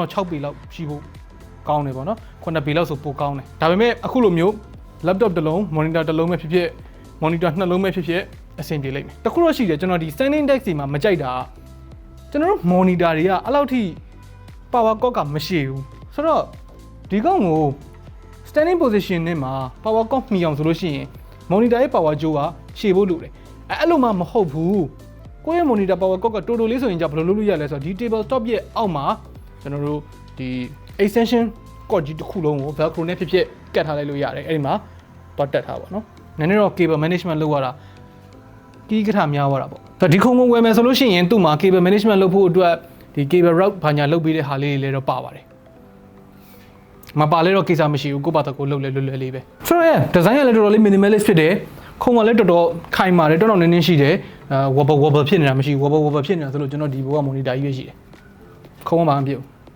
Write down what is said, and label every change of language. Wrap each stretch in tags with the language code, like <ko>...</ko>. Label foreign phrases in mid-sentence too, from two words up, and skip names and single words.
<my>တော့6ပေလောက်ရှိဖို့ကောင်းတယ်ပေါ့နော်9ပေလောက်ဆိုပိုကောင်းတယ်ဒါပေမဲ့အခုလိုမျိုး laptop တစ်လုံး monitor တစ်လုံးပဲဖြစ်ဖြစ် monitor 2လုံးပဲဖြစ်ဖြစ်အဆင်ပြေလိမ့်မယ်တခုတော့ရှိတယ်ကျွန်တော်ဒီ</my> <en>standing desk</en> <my>တွေမှာမကြိုက်တာကျွန်တော်တို့ monitor တွေကအဲ့လောက်ထိ</my> <en>power cord</en> <my>ကမရှိဘူးဆိုတော့ဒီကောင်ကို</my> <en>standing position</en> <my>နဲ့မှာ</my> <en>power cord</en> <my>မှီအောင်ဆိုလို့ရှိရင် monitor ရဲ့ power ကြိုးကရှည်ဖို့လိုတယ်အဲ့လိုမှမဟုတ်ဘူးကိုယ့်ရဲ့</my> <en>monitor power cord</en> <my>ကတိုးတိုးလေးဆိုရင်じゃဘယ် လိုလုပ်လို့ရလဲဆိုတော့ဒီ</my> <en>table top</en> <my>ရဲ့အောက်မှာကျွန်တော်တို့ဒီ</my> <en>extension cord</en> <my>ကြီးတစ်ခုလုံးကို velcro နဲ့ဖြစ်ဖြစ်ကတ်ထားလိုက်လို့ရတယ်အဲ့ဒီမှာတော့ တက်ထားပါတော့နည်းနည်းတော့</my> <en>cable management</en> <my>လုပ်ရတာကြီးကထများသွားတာပေါ့ဆိုတော့ဒီခုံဝယ်မယ်ဆိုလို့ရှိရင်သူ့မှာ</my> <en>cable management</en> <my>လုပ်ဖို့အတွက်ဒီ</my> <en>cable route</en> <my>ဘာညာလုပ်ပေးတဲ့ဟာလေးတွေလည်းတော့ပါပါတယ်မပါလဲတော့ကိစ္စမရှိဘူးကိုယ့်ဘာသာကိုလုပ်လဲလွယ်လွယ်လေးပဲဆိုတော့ design ကလည်းတော်တော်လေး minimalist ဖြစ်တယ်ခုံကလည်းတော်တော်ခိုင်ပါတယ်တော်တော်နည်းနည်းရှိတယ်wobble ဖြစ်နေတာမရှိဘူး wobble ဖြစ်နေတာဆိုလို့ကျွန်တော်ဒီဘောက monitor ကြီးပဲရှိတယ်ခုံကမှမဖြစ်ဘူး</my>